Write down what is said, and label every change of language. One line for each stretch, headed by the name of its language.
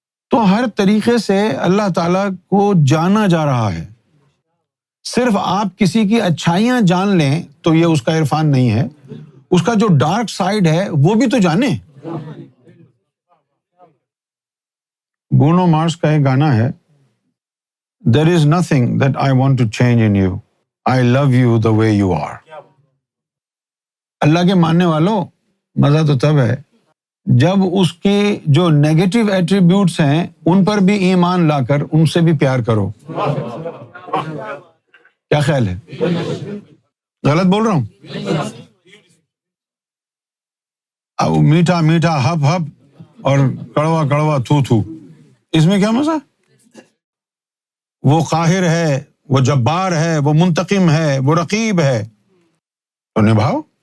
Urdu: تو ہر طریقے سے اللہ تعالیٰ کو جانا جا رہا ہے. صرف آپ کسی کی اچھائیاں جان لیں تو یہ اس کا عرفان نہیں ہے، اس کا جو ڈارک سائڈ ہے وہ بھی تو جانیں. برونو مارس کا ایک گانا ہے
English: There is nothing that I want to change in you. I love you the way you are.
Urdu: اللہ کے ماننے والوں مزہ تو تب ہے جب اس کی جو نیگیٹو ایٹریبیوٹس ہیں ان پر بھی ایمان لا کر ان سے بھی پیار کرو. کیا خیال ہے؟ غلط بول رہا ہوں؟ اب میٹھا میٹھا ہپ ہپ اور کڑوا کڑوا تھو تھو، اس میں کیا مزہ؟ وہ قاہر ہے، وہ جبار ہے، وہ منتقم ہے، وہ رقیب ہے، تو نبھاؤ.